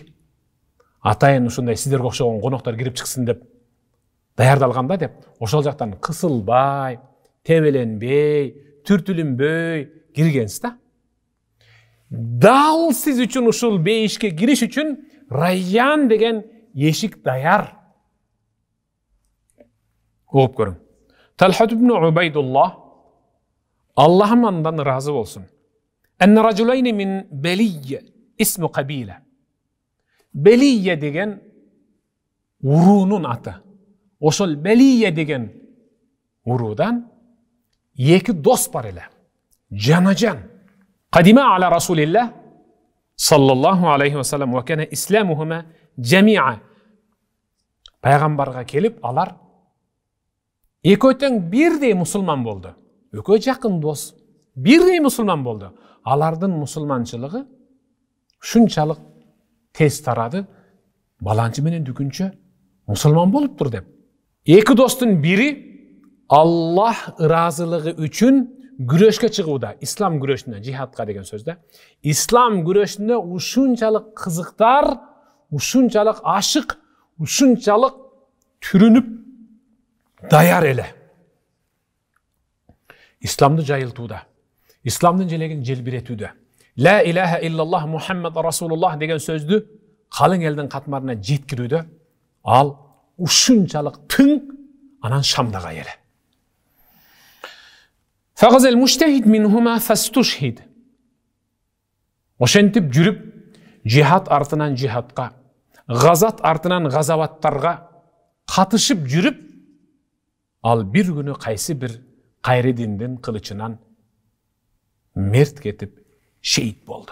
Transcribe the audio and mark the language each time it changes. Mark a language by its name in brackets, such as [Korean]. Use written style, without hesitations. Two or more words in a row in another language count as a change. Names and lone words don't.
[Kyrgyz] Атайын ушундай сиздерге окшогон коноктор кирип чыксын деп даярдалганда деп, ошол жактан кысылбай, тебеленбей, түртүлүнбөй киргенсиз да. Дал сиз үчүн ушул бейишке кириш үчүн Райян деген эшик даяр. Угуп көрүң. Талхат ибн Убайдуллах, Аллахым андан разы болсун. [Arabic] أن رجلين من بلي، اسم قبيلة. [Kyrgyz] Белия деген уруунун аты. Ошол Белия деген уруудан эки дос бар эле. Жана-жан. [Arabic] قدما على رسول الله صلى الله عليه وسلم وكان إسلامهما جميعا. [Kyrgyz] Пайгамбарга келип, алар экөө тең бирдей мусулман болду. Экөө жакын дос, бирдей мусулман болду. Алардын мусулманчылыгы шунчалык тез тарады, баланчы менен дүкүнчө мусулман болуптур деп. Эки достун бири Аллах ыраазылыгы үчүн күрөшкө чыгууда, ислам күрөшүнө, жихадка деген сөздө. Ислам күрөшүнө ушунчалык кызыктар, ушунчалык ашык, ушунчалык түрүнүп даяр эле. Исламды жайылтууда, исламдын желегин желбиретүүдө. [Arabic] لا إله إلا الله محمد رسول الله [Kyrgyz] деген сөздү калың элдин катмарына жеткирүүдө ал ушунчалык тың, анан Шамдага эле. [Arabic] فغزا المجتهد منهما فاستشهد. [Kyrgyz] Ошентип жүрүп, жихад артынан жихадка, газат артынан газаваттарга катышып жүрүп, ал бир күнү кайсы бир кайры диндин кылычынан мерт кетип шейит болду.